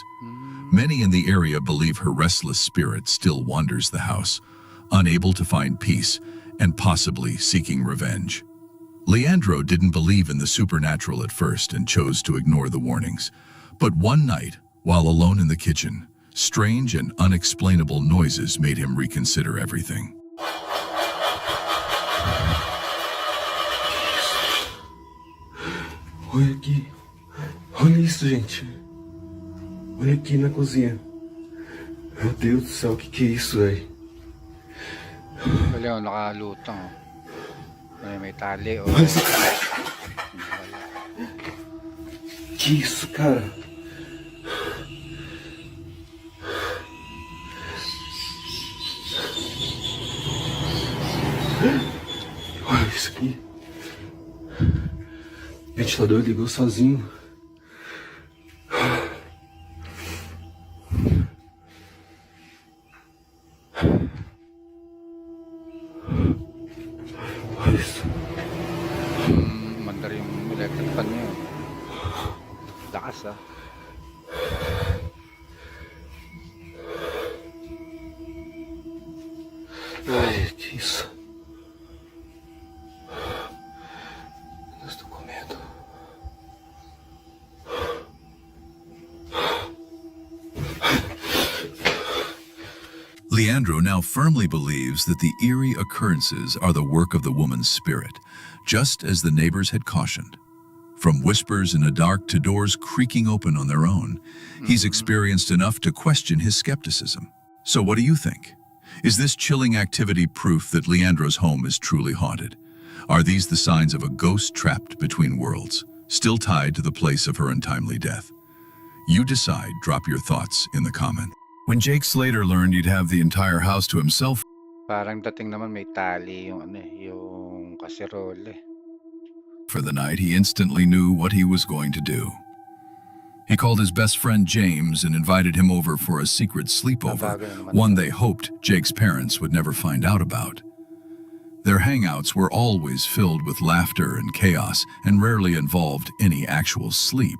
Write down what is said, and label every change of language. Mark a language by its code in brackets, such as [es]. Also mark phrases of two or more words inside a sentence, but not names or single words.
[en] Many in the area believe her restless spirit still wanders the house, unable to find peace and possibly seeking revenge. Leandro didn't believe in the supernatural at first and chose to ignore the warnings. But one night, while alone in the kitchen, strange and unexplainable noises made him reconsider everything. [pt] Olha isso, gente. Olha aqui na cozinha. Meu Deus do céu, o que é isso, velho? [tl] Wala, nakalutang. May tali. [pt] Olha isso. Que isso, cara? Olha isso aqui. O ventilador ligou sozinho. Olha isso. [tl] Mandar yung [en] electric fan [tl] niya. Lakas ah. [pt] Ai, que isso? Eu estou com medo. [en] Leandro now firmly believes that the eerie occurrences are the work of the woman's spirit, just as the neighbors had cautioned. From whispers in the dark to doors creaking open on their own, he's experienced enough to question his skepticism. So what do you think? Is this chilling activity proof that Leandro's home is truly haunted? Are these the signs of a ghost trapped between worlds, still tied to the place of her untimely death? You decide. Drop your thoughts in the comment. When Jake Slater learned he'd have the entire house to himself [tl] Parang dating naman may tali yung yung kaserole. [en] for the night, he instantly knew what he was going to do. He called his best friend James and invited him over for a secret sleepover, one they hoped Jake's parents would never find out about. Their hangouts were always filled with laughter and chaos and rarely involved any actual sleep.